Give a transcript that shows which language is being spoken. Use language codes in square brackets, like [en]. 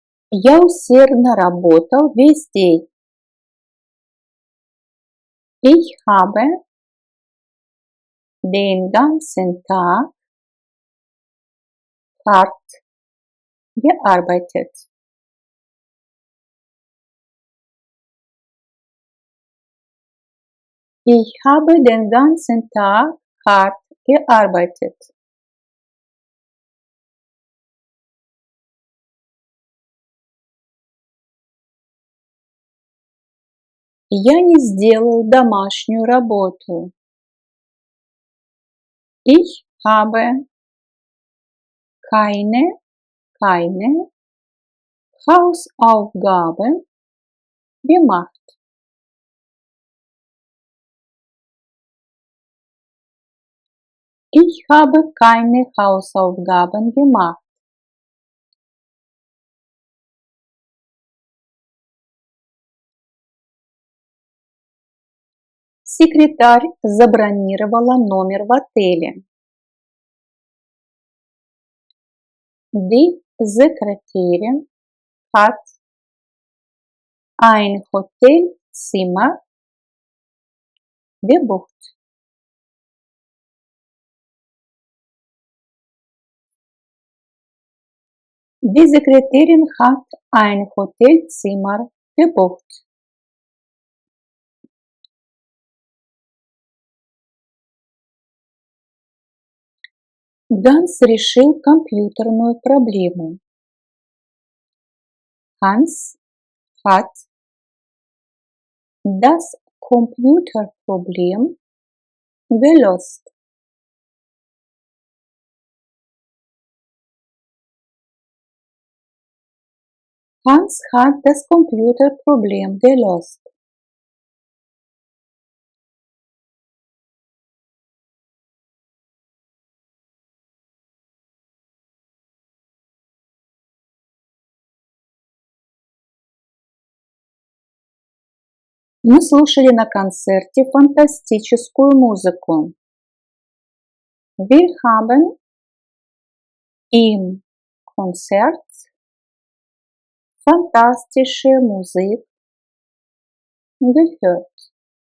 [ru] Я усердно работал весь день. [de] Ich habe den ganzen Tag hart gearbeitet. Ich habe den ganzen Tag hart gearbeitet. [ru] Я не сделал домашнюю работу. [de] Ich habe keine Hausaufgaben gemacht. Ich habe keine Hausaufgaben gemacht. [ru] Секретарь забронировала номер в отеле. [de] Die Sekretärin hat ein Hotelzimmer gebucht. Die Sekretärin hat ein Hotelzimmer gebucht. [ru] Ганс решил компьютерную проблему. [de] Hans hat das Computerproblem gelöst. Hans hat das Computerproblem gelöst. [ru] Мы слушали на концерте фантастическую музыку. [de] Wir haben im Konzert fantastische Musik gehört.